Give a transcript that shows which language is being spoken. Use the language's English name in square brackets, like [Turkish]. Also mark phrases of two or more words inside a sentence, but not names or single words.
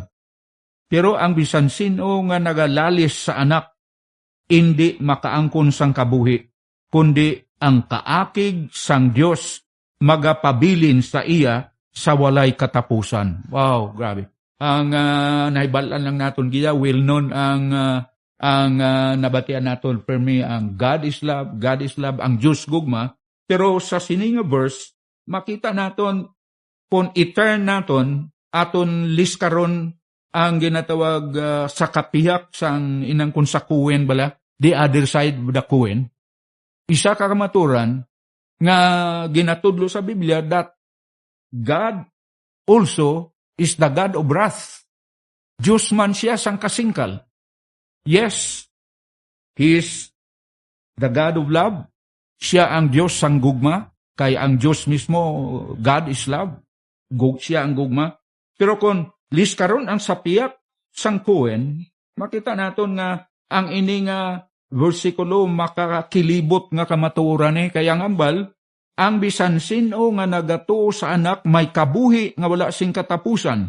[Hiligaynon] Pero ang bisan sino nga nagalalis sa anak hindi makaangkon sang kabuhi, kundi ang kaakig sang Dios magapabilin sa iya sa walay katapusan. Wow, grabe. Ang nahibalan lang naton giya, [English] well known [Hiligaynon] ang nabatian naton [English] for me ang God is love, [Hiligaynon] ang Diyos gugma. Pero sa sininga verse, makita naton kung i-turn naton aton liskaron ang ginatawag sa kapiyak sang inang kung sa kuwen bala, [English] the other side of the kuwen. [Hiligaynon] Isa ka kamaturan nga ginatudlo sa Biblia [English] that God also is the God of wrath. [Hiligaynon] Diyos man siya sang kasingkal. [English] Yes, He is the God of love. [Hiligaynon] Siya ang Diyos sang gugma, kay ang Diyos mismo, [English] God is love. [Hiligaynon] Siya ang gugma. Pero kung liskaron ang sapiyak sang kuwen, makita naton nga ang ini nga versikulo makakilibot nga kamatuoran kaya ngambal, ang bisan sino nga nagatuo sa anak may kabuhi nga wala sing katapusan.